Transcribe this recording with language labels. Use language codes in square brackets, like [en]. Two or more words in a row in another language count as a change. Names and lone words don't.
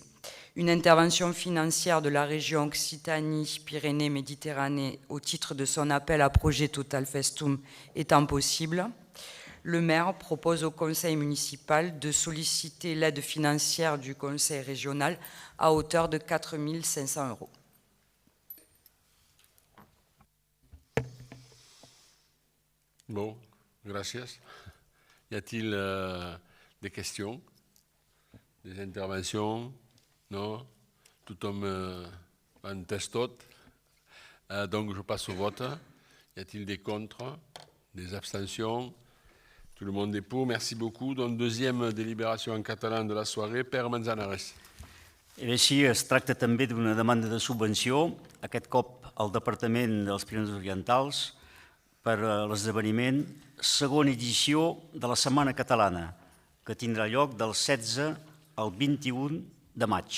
[fr] Une intervention financière de la région Occitanie-Pyrénées-Méditerranée au titre de son appel à projet Total Festum étant possible, le maire propose au conseil municipal de solliciter l'aide financière du conseil régional à hauteur de 4 500 euros. [es] Bon, gracias. [fr] Y a-t-il des questions, des interventions? Non? [ca] Tothom ha entès tot? [fr] Donc je passe au vote. Y a-t-il des contre, des abstentions? Tout le monde est pour, merci beaucoup. Donc deuxième délibération en català de la soirée, Pere Manzanares. [ca] I bé, sí, es tracta també d'una demanda de subvenció, aquest cop al Departament dels Pirineus Orientals, per a l'esdeveniment segona edició de la Setmana Catalana, que tindrà lloc del 16 al 21 de maig.